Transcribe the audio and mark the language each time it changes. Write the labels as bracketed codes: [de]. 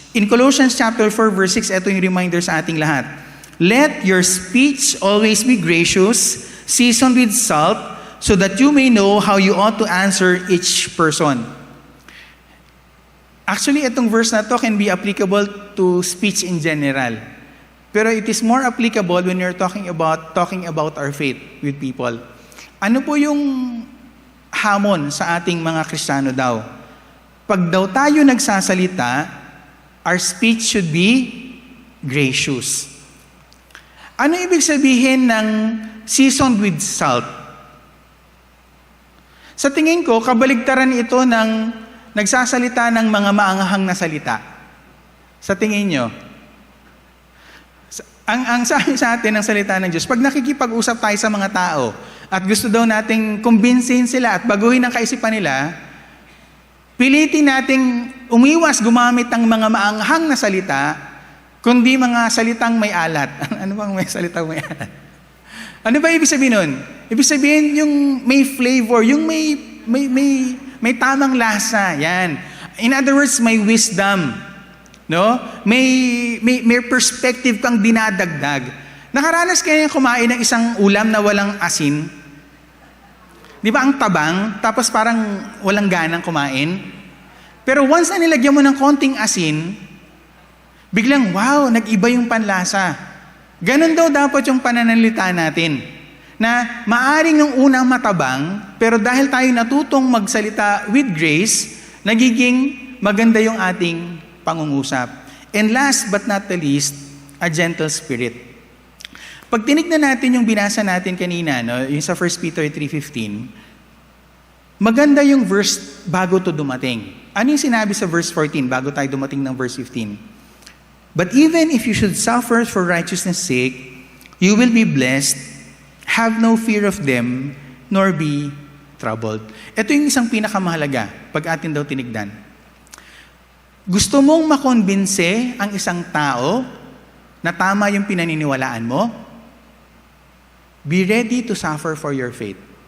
[en] In Colossians chapter 4, verse 6, [tl] ito yung reminder sa ating lahat. [en] Let your speech always be gracious, seasoned with salt, so that you may know how you ought to answer each person. Actually, [tl] itong verse na to [en] can be applicable to speech in general. Pero it is more applicable when you're talking about our faith with people. [tl] Ano po yung hamon sa ating mga Kristiyano daw? Pag daw tayo nagsasalita, [en] our speech should be gracious. [tl] Ano ibig sabihin ng [en] seasoned with salt? [tl] Sa tingin ko, kabaligtaran ito ng nagsasalita ng mga maanghang na salita. Sa tingin nyo, ang sabi sa atin ng salita ng Diyos, pag nakikipag-usap tayo sa mga tao at gusto daw nating kumbinsin sila at baguhin ang kaisipan nila, pilitin nating umiwas gumamit ng mga maanghang na salita, kundi mga salitang may alat. Ano bang may salitang may alat? Ano ba ibig sabihin nun? Ibig sabihin yung may flavor, yung may tamang lasa. Yan. [en] In other words, may wisdom. [tl] No? May perspective kang dinadagdag. Nakaranas kayo kumain ng isang ulam na walang asin? Di ba ang tabang, tapos parang walang ganang kumain? Pero once na nilagyan mo ng konting asin, biglang, wow, nag-iba yung panlasa. Ganon daw dapat yung pananalita natin. Na maaring nung unang matabang, pero dahil tayo natutong magsalita [en] with grace, [tl] nagiging maganda yung ating pangungusap. [en] And last but not the least, a gentle spirit. [tl] Pag tinignan natin yung binasa natin kanina, no, yung sa 1 Peter 3:15, maganda yung verse bago to dumating. Ano yung sinabi sa verse 14 bago tayo dumating ng verse 15? [en] But even if you should suffer for righteousness' sake, you will be blessed. Have no fear of them, nor be troubled. [tl] Ito yung isang pinakamahalaga pag atin daw tinignan. Gusto mong makonbinse ang isang tao na tama yung pinaniniwalaan mo? [en] Be ready to suffer for your faith.